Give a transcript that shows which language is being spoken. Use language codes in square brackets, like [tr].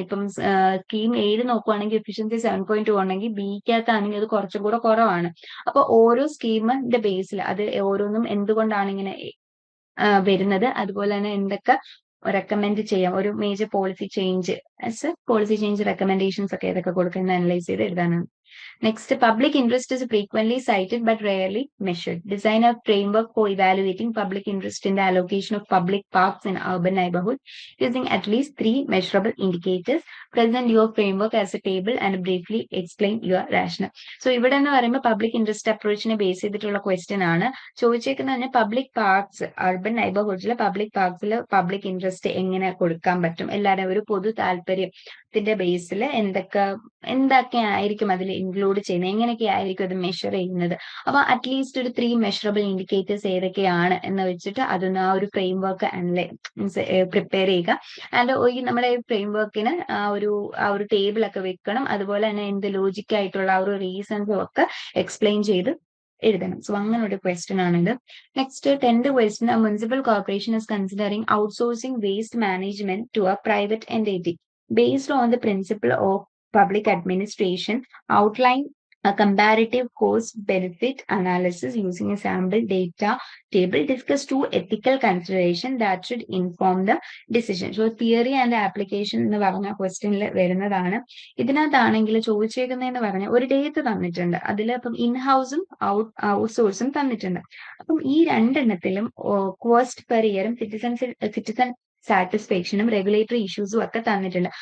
[ml] ഇപ്പം സ്കീം 7 നോക്കുവാണെങ്കിൽ എഫിഷ്യൻസി 7.2 ആണെങ്കിൽ ബിക്കകത്താണെങ്കിൽ അത് കുറച്ചും കൂടെ കുറവാണ്. അപ്പൊ ഓരോ സ്കീമിന്റെ ബേസിൽ അത് ഓരോന്നും എന്തുകൊണ്ടാണ് ഇങ്ങനെ വരുന്നത്, അതുപോലെ തന്നെ എന്തൊക്കെ റെക്കമെൻഡ് ചെയ്യാം, ഒരു മേജർ പോളിസി ചേഞ്ച് റെക്കമെൻഡേഷൻസ് ഒക്കെ ഏതൊക്കെ കൊടുക്കുന്നത് അനലൈസ് ചെയ്ത് എഴുതാനാണ്. [en] Next, public interest is frequently cited but rarely measured. Design a framework for evaluating public interest in the allocation of public parks in urban neighborhoods using at least 3 measurable indicators. Present your framework as a table and briefly explain your rationale. [ml] So, ഇവിടെ എന്ന് പറയുമ്പോൾ public interest അപ്രോച്ചിനെ base ചെയ്തിട്ടുള്ള question ആണ്. ചോദിച്ചേക്കുന്നത് തന്നെ public parks, urban നൈബർഹുഡ്സിലെ public പാർക്സിൽ public interest എങ്ങനെ കൊടുക്കാൻ പറ്റും, എല്ലാവരും ഒരു പൊതു താല്പര്യത്തിന്റെ ബേസിൽ എന്തൊക്കെ ആയിരിക്കും അതിൽ ഇൻക്ലൂഡ് ചെയ്യുന്നത്, എങ്ങനെയൊക്കെ ആയിരിക്കും അത് മെഷർ ചെയ്യുന്നത്. അപ്പൊ അറ്റ്ലീസ്റ്റ് ഒരു 3 മെഷറബിൾ ഇൻഡിക്കേറ്റേഴ്സ് ഏതൊക്കെയാണ് എന്ന് വെച്ചിട്ട് അതൊന്ന് ആ ഒരു ഫ്രെയിം വർക്ക് പ്രിപ്പയർ ചെയ്യുക. ആൻഡ് നമ്മുടെ ഫ്രെയിം വർക്കിന് ആ ഒരു ടേബിൾ ഒക്കെ വെക്കണം. അതുപോലെ തന്നെ എന്ത് ലോജിക് ആയിട്ടുള്ള ആ ഒരു റീസൺസും ഒക്കെ എക്സ്പ്ലെയിൻ ചെയ്ത് എഴുതണം. സോ അങ്ങനെ ഒരു ക്വസ്റ്റ്യൻ ആണിത്. [en] Next 10th question, municipal corporation is considering outsourcing waste management to a private entity based on the principle of public administration. Outline a comparative cost benefit analysis using a sample data table. Discuss 2 ethical considerations that should inform the decision. [ml] So theory and application എന്ന് പറഞ്ഞ ക്വസ്റ്റ്യനിൽ വരുന്നതാണ്. ഇതിനകത്താണെങ്കിൽ ചോദിച്ചേക്കുന്നതെന്ന് പറഞ്ഞാൽ ഒരു date തന്നിട്ടുണ്ട്, അതിൽ അപ്പം ഇൻഹൗസും ഔട്ട്സോഴ്സും തന്നിട്ടുണ്ട്. അപ്പം ഈ 2 എണ്ണത്തിലും കോസ്റ്റ് പെർ ഇയറും സിറ്റിസൺ സാറ്റിസ്ഫാക്ഷനും റെഗുലേറ്ററി ഇഷ്യൂസും ഒക്കെ തന്നിട്ടുണ്ട്.